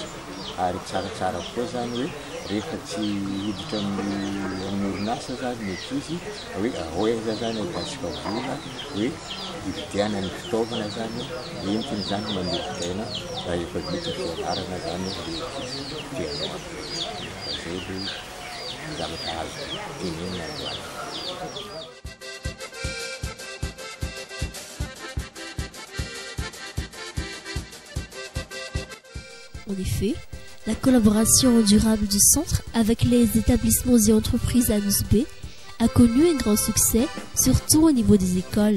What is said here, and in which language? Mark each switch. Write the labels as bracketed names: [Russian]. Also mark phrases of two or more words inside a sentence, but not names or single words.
[Malagasy] Ary tsaratsara koa zany hoe rehefa tsy hiditra amin'ny orinasa zany mety izy hoe ahoeza zany ahitantsika vola hoe hividiana ny fitaovana zany entiny zany manolotra-aina raha efa vita fianarana zany dia zay le zavatra azo tenenina androany. [French] En effet, la collaboration durable du centre avec les établissements et entreprises Anus B a connu un grand succès, surtout au niveau des écoles.